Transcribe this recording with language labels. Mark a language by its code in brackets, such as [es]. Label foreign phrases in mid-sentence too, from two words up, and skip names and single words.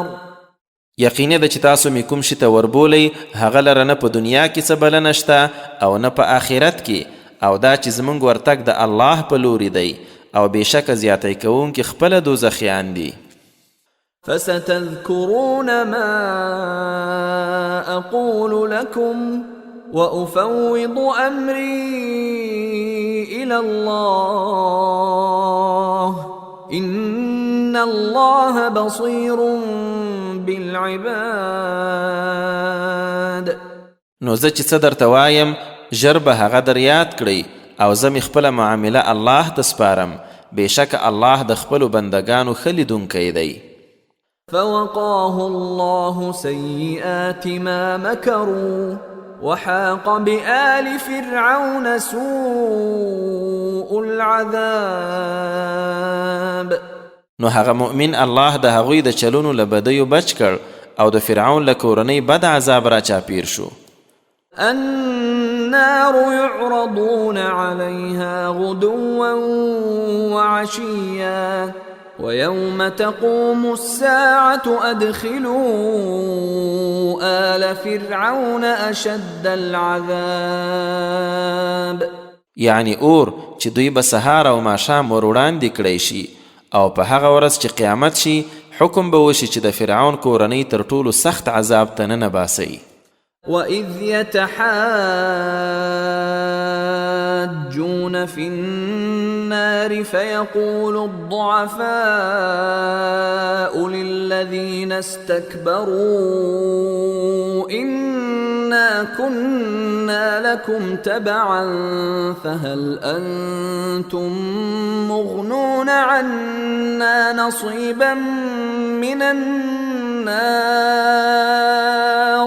[ps] یقیني ده چې تاسو مې کوم شي ته وربولی هغه لره نه په دنیا کې څه بله نشته او نه په آخرت کې او دا چې زموږ ورتګ د الله په لوري دی او بېشکه زیاتی کوونکي خپله دوزخیان دي. [ar] فستذكرون ما أقول لكم وأفوض أمري إلى الله إن الله بصير بالعباد. [ps] نو زه چې څه درته وایم ژر به هغه در یاد کړئ او زه مې خپله معامله الله ته سپارم بېشکه الله د خپلو بندګانو ښه لیدونکی دی. [ar] فوقاه الله سيئات ما مكروا وحاق بآل فرعون سوء العذاب. [ps] نو هغه مؤمن الله د هغوی د چلونو له بدیو بچ کړ او د فرعون له کورنۍ بد عذاب را چاپیر شو. [ar] النار يعرضون عليها غدوا وعشيا ويوم تقوم الساعة أدخلوا آل فرعون أشد العذاب. [ps] یعنی اور چې دوی به سهار او ماښام ور وړاندې کړی شي او په هغه ورځ چې قیامت شي حکم به وشي چې د فرعون کورنۍ تر ټولو سخت عذاب ته ننباسئ. [ar] وَإِذْ يَتَحَاجُّونَ فِي النَّارِ فَيَقُولُ الضُّعَفَاءُ لِلَّذِينَ اسْتَكْبَرُوا إِنَّ إنا كنا لكم تبعا فهل أنتم مغنون عنا نصيبا من النار.